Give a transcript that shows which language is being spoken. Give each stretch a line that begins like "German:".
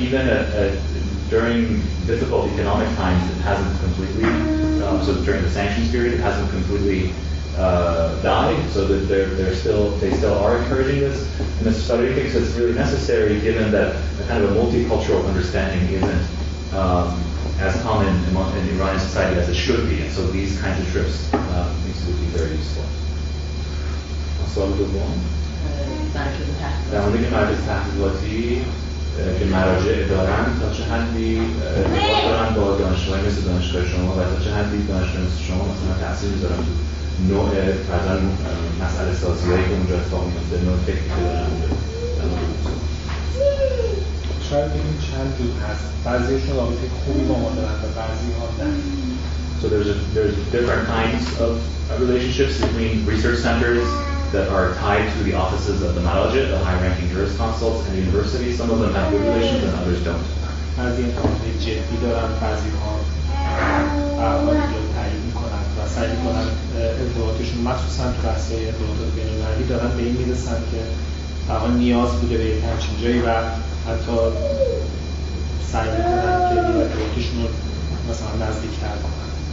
English: Even during difficult economic times, it hasn't completely, so during the sanctions period, it hasn't completely died, so that they still are encouraging this. And Mr. Saudi thinks it's really necessary, given that a kind of a multicultural understanding isn't as common in Iranian society as it should be. And so these kinds of trips would be very useful.
Persian: سوال دوم در مورد که مراکز تحقیقاتی که مراجع دارن تا چه حدی ارتباط دارن با دانشگاهی مثل دانشگاه شما و تا چه حدی دانشگاه مثل شما مثلا تأثیر میذارن تو نوع مثلا مسئله سازی‌هایی که اونجا اتفاق میفته، نوع فکری که دارن اونجا. شاید بگیم چند جور هست. بعضیشون رابطه خوبی با ما دارن و بعضی‌ها نه.
English: So there's different kinds of relationships between research centers that are tied to the offices of the Marajit, the high-ranking jurisconsults, and the university. Some of them have good relations and others don't.
Persian: بعضی انتقادهای جدی دارن، بعضی‌ها اعمالی رو تعیین می‌کنن و سعی می‌کنن ارتباطشون مخصوصا تو بحث‌های ارتباطات بین‌المللی دارن به این میرسن که واقعا نیاز بوده به یک همچین جایی و حتی سعی می‌کنن که این ارتباطشون رو مثلا نزدیک‌تر کنن.